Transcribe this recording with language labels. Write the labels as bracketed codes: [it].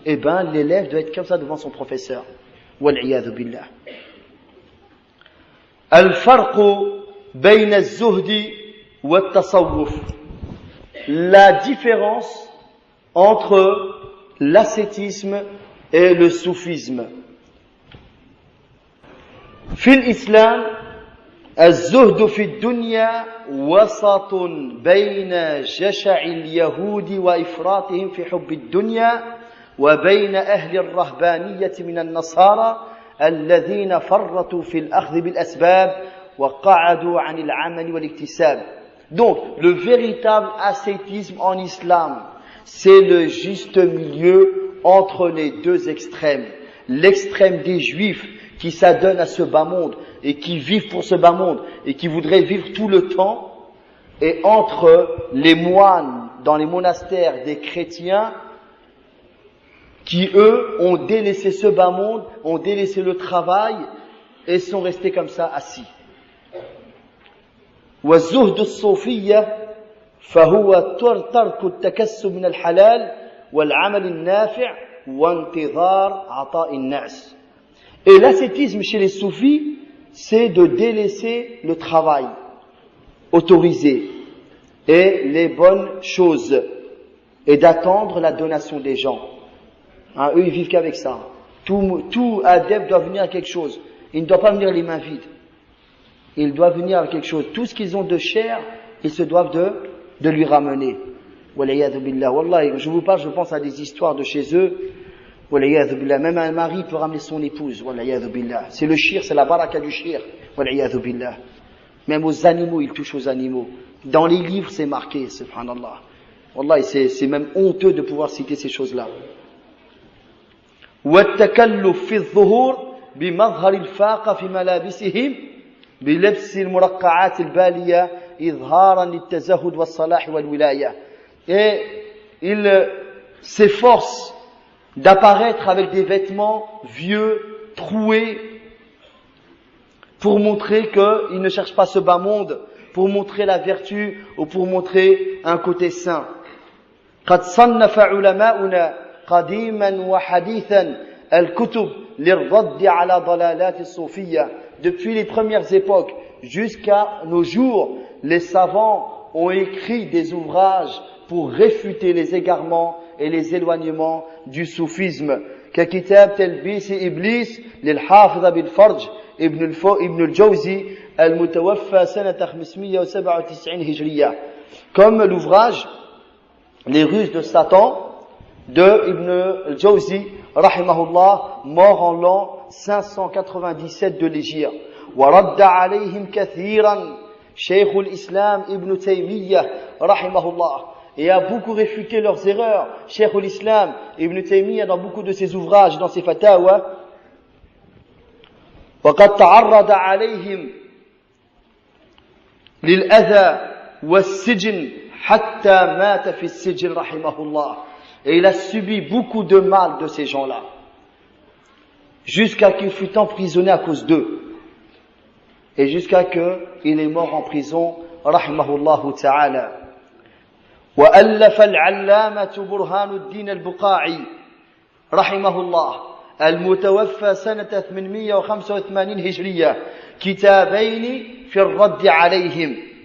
[fr] Eh bien, l'élève doit être comme ça devant son professeur. Wal-iyadhu billah. [ar] Al-farqu bayna az-zuhdi wa at-tasawwuf. [fr] La différence entre l'ascétisme et le soufisme. [ar] في الإسلام الزهد في الدنيا وسط بين جشع اليهود وإفراطهم في حب الدنيا وبين أهل الرهبانية من النصارى الذين فرطوا في الأخذ بالأسباب وقعدوا عن العمل والاكتساب. [fr] Donc, le véritable ascétisme en islam, c'est le juste milieu entre les deux extrêmes. L'extrême des juifs qui s'adonnent à ce bas monde et qui vivent pour ce bas monde et qui voudraient vivre tout le temps, et entre les moines dans les monastères des chrétiens qui eux ont délaissé ce bas monde, ont délaissé le travail et sont restés comme ça assis. [ar] والزهد الصوفية فهو ترك التكسب من الحلال والعمل النافع وانتظار عطاء الناس. [fr] Et l'ascétisme chez les soufis, c'est de délaisser le travail autorisé et les bonnes choses et d'attendre la donation des gens. Hein, eux, ils vivent qu'avec ça. Tout adepte doit venir à quelque chose. Il ne doit pas venir les mains vides. Il doit venir avec quelque chose. Tout ce qu'ils ont de cher, ils se doivent de lui ramener. Waliyadhu billah. Wallah, je vous parle, je pense à des histoires de chez eux. Waliyadhu billah. Même un mari peut ramener son épouse. Waliyadhu billah. C'est le shir, c'est la baraka du shir. Waliyadhu billah. Même aux animaux, ils touchent aux animaux. Dans les livres, c'est marqué, subhanallah. Wallah, c'est même honteux de pouvoir citer ces choses-là. [ar] والتكلف في الظهور بمظهر الفاقة في ملابسهم بلبس المرقعات البالية إظهارا للتزهد والصلاح والولاية. [fr] Et il s'efforce d'apparaître avec des vêtements vieux, troués, pour montrer qu'il ne cherche pas ce bas monde, pour montrer la vertu ou pour montrer un côté saint. [ar] قد صنف علماؤنا قديما وحديثا الكتب للرد على ضلالات الصوفية. [fr] Depuis les premières époques jusqu'à nos jours, les savants ont écrit des ouvrages pour réfuter les égarements et les éloignements du soufisme. [ar] ككتاب تلبيس إبليس للحافظ بالفرج ابن الجوزي المتوفى سنة 597 هجرية. [fr] Comme l'ouvrage Les ruses de Satan de Ibn al-Jawzi, rahimahullah, mort en l'an 597 de l'Hégire. [ar] وَرَدَّ عَلَيْهِمْ كَثِيرًا شيخ الإسلام [fr] Ibn Taymiyyah, rahimahullah, et a beaucoup réfuté leurs erreurs. Cheikh l'Islam Ibn Taymiyyah, dans beaucoup de ses ouvrages, dans ses fatawa, [ar] وَقَدْ تَعَرَّضَ عَلَيْهِمْ لِلْأَذَى وَالسِّجْنِ حتى مات في السجن رحمه الله. [fr] Et il a subi beaucoup de mal de ces gens-là, jusqu'à qu'il fût emprisonné à cause d'eux, et jusqu'à qu'il est mort en prison رحمه الله تعالى. [ar] وألف العلامة برهان الدين البقاعي رحمه الله المتوفى سنة 885 هجرية كتابين في الرد عليهم.